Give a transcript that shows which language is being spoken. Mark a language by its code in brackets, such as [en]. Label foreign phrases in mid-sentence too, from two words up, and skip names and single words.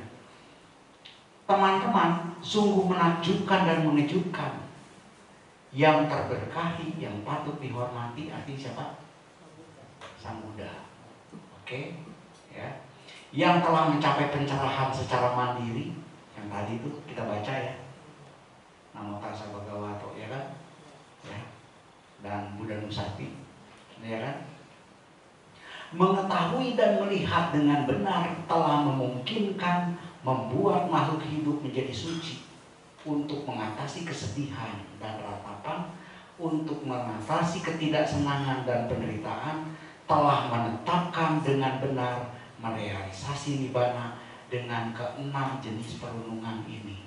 [id] Teman-teman, sungguh menakjubkan dan mengejutkan. Yang terberkahi, yang patut dihormati, artinya siapa? Sang Buddha. Oke, ya. Yang telah mencapai pencerahan secara mandiri, yang tadi itu kita baca ya. [pi] Namo tassa bhagavato, [id] ya kan? Ya. Dan [pi] Buddha Nusati, [id] ya kan? Mengetahui dan melihat dengan benar telah memungkinkan membuat makhluk hidup menjadi suci, untuk mengatasi kesedihan dan ratapan, untuk mengatasi ketidaksenangan dan penderitaan, telah menetapkan dengan benar merealisasi nibbana dengan keenam jenis perundungan ini.